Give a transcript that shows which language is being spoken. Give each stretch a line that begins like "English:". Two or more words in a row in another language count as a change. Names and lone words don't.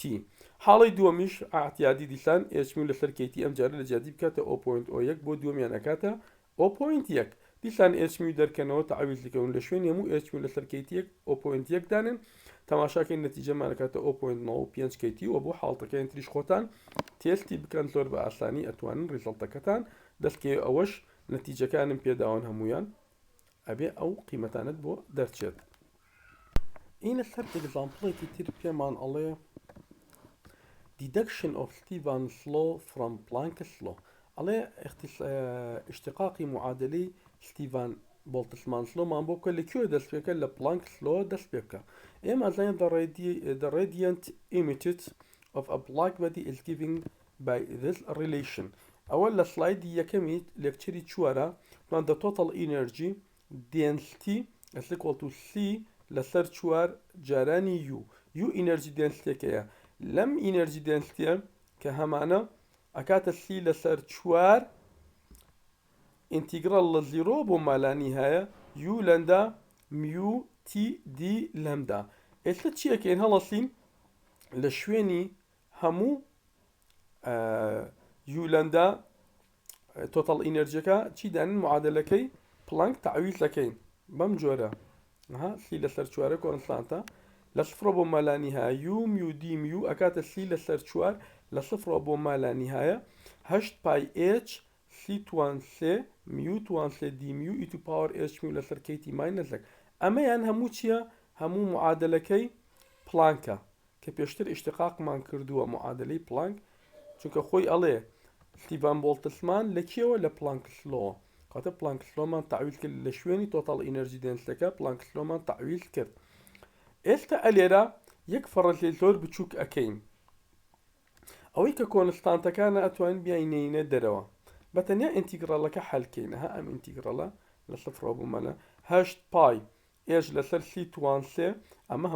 Central Kurdish: حاڵی دووەمیش ئاحتیادی دیسان h mu لەسەر kT ئەم جارە لە جیاتی بکاتە 0.01 بۆ دووەمیان ئەکاتە 0.1 دیسان h mu دەرکەنەوە تعویض دەکەون لە شوێنی هەموو h mu لەسەر kT 0.1 دانن تەماشاکەین نەتیجەمان ئەکاتە 0.95 kT و بۆ حاڵتەکەیان تریش خۆتان تێستی بکەن زۆر بە ئاسانی ئەتوانن ڕیزەڵتەکەتان دەستکێ ئەوەش نەتیجەکانم پێداون هەمویان ئەبێ ئەو قیمەتانت بۆ دەرچێت. ئینە سەر ئێگزامپڵێکی تر پێمان ئەڵێ
English: deduction of Stevens law from Planck's law
Central Kurdish: ئەڵێ اشتقاقی معادلەی ستیڤان بۆڵتزمانس لۆمان بۆ بکە لەکوێ دەست پێکە لە
English: Planck's law
Central Kurdish: دەست پێ بکە.
English: ئێمە زانین the radiant emitted of a black body is given by this relation.
Central Kurdish: ئەوە لە سلایدی یەکەمی لێکچەری چوارە پلان
English: the total energy density is equal to c
Central Kurdish: لەسەر چوار جارانی
English: u energy density
Central Kurdish: لەم
English: energy density
Central Kurdish: کە هەمانە ئەکاتە c لەسەر چوار ئینتیگرال لە 0 بۆ مالانی هەیە u لەندا mu t d لەمدا. ئێستا چیەکەین هەڵەسین لە شوێنی هەموو u لەندا total energy چی دانین معادلەکەی پلانک تعویض دەکەین بەم جۆرە c لەسەر چوارە کۆنستانتە لە 0 بۆ مالانی هەیە u mu d mu ئەکاتە c لەسەر چوار لە 0 بۆ مالانی هەیە 8 پای h c توان سێ mu توان سێ d mu
English: e to power
Central Kurdish: h mu لەسەر kT ماینەس 1. ئەمەیان هەموو چییە هەموو معادلەکەی پلانکە کە پێشتر ئیشتقاقمان کردووە معادلەی پلانک چونکە خۆی ئەڵێ ستیڤان بۆڵتزمان لە کێوە لە
English: Planck's law
Central Kurdish: کاتە
English: Planck's lawمان
Central Kurdish: تعویض کرد لە شوێنی total energy density
English: Planck's lawمان
Central Kurdish: تعویض کرد. ئێستا ئەلێرە یەک فەڕەزی زۆر بچووک ئەکەین ئەوەی کە کۆنستانتەکانە ئەتوانین بیاینینە دەرەوە بەتەنیا ئینتیگرالەکە حەلکەینەها ئەم ئینتیگرالە لە 0 بۆ مەلە 8 پای h لەسەر c توان سێ ئەمە